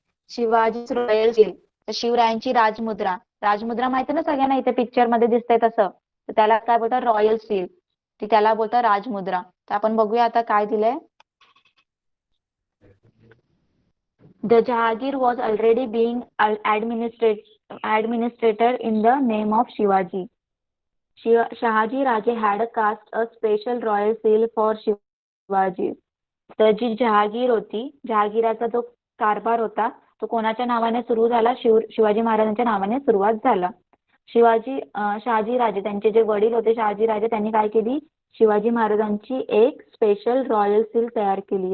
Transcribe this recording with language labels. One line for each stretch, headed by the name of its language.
Marathi: Shivaji royal seal, तर शिवरायांची राजमुद्रा. राजमुद्रा माहिती ना सगळ्यांना, इथे पिक्चर मध्ये दिसतंय तसं. तर त्याला काय बोलतात, रॉयल सील. ती त्याला बोलतात राजमुद्रा. तर आपण बघूया आता काय दिलंय.
English: The Jahangir was already being administrator in the name of Shivaji. Shahaji Raje had cast a special royal seal for Shivaji.
Marathi: तर जी जहागीर होती, जहागीराचा जो कारभार होता तो कोणाच्या नावाने सुरू झाला, शिवाजी महाराजांच्या नावाने सुरुवात झाला. शहाजी राजे त्यांचे जे वडील होते शहाजी राजे, त्यांनी काय केली, शिवाजी महाराजांची एक स्पेशल रॉयल सील तयार केली.